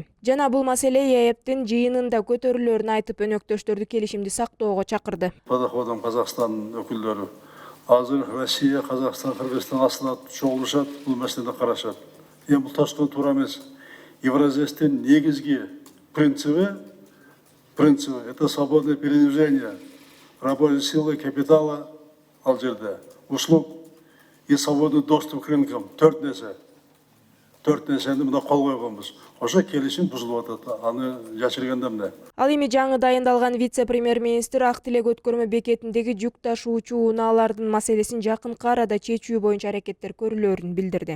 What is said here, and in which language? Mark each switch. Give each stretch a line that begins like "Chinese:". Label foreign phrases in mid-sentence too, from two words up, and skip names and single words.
Kyrgyz: Жана бул маселе ЕЭПтин жыйынында көтөрүлөрүн айтып, өнөктөштөрдү келишимди сактоого чакырды. Подоходом Казакстан өкүлдөрү азыр Россия, Казакстан, Кыргызстан астына чогулушат, бул маселени карашат. Бул тоскон туура эмес. Евразиядин негизги принциби
Russian: это свободное передвижение рабочей силы, капитала,
Kyrgyz: ал жерде
Russian: услуг и свободный доступ к рынкам.
Kyrgyz: Төрт нерсени мына кол койгонбуз. Ошо келишим бузулуп атат. Аны жашырганда эмне? Ал эми жаңы дайындалган вице-премьер-министр ак тилек өткөрмө бекетиндеги жүк ташуучу унаалардын маселесин жакынкы арада чечүү боюнча аракеттер көрүлөрүн билдирди.